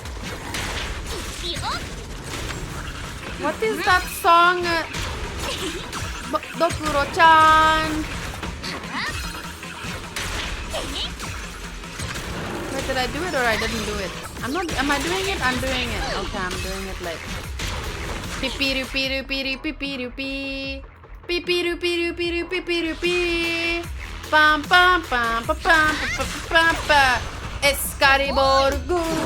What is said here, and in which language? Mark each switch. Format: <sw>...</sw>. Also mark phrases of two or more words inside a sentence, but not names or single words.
<en>What is that song? Dokuro-chan. Wait, did I do it or I didn't do it? I'm not. Am I doing it? I'm doing it. Okay, I'm doing it late. Pipi-ru-pi-ru-pi-ru-pi-ru-pi. Pipi-ru-pi-ru-pi-ru-pi-ru-pi. Pam pam pam pam pam pam pam pam. Escariborgu.</en>